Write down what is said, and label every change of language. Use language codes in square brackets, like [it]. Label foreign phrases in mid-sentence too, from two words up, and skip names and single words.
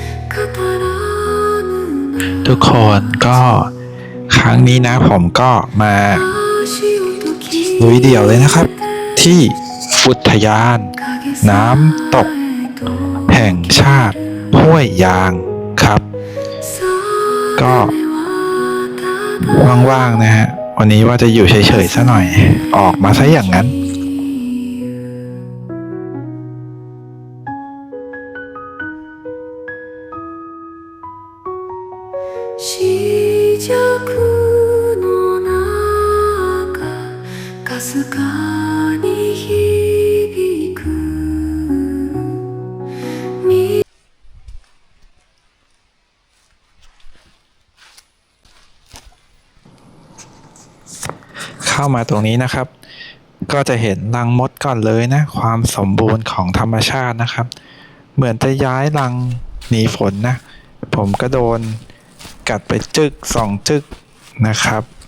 [th] ทุกคนก็ครั้งนี้นะผมก็มาลุยเดี่ยวเลยนะครับที่อุทยานน้ำตกแห่งชาติห้วยยางครับก็ว่างๆนะฮะวันนี้ว่าจะอยู่เฉยๆซะหน่อยออกมาซะอย่างนั้น [ja] 静寂の中かすかに響く [th] เข้ามาตรงนี้นะครับก็จะเห็นรังมดก่อนเลยนะความสมบูรณ์ของธรรมชาตินะครับเหมือนจะย้ายรังหนีฝนนะผมก็โดนกัดไปจึก2 จึกนะครับ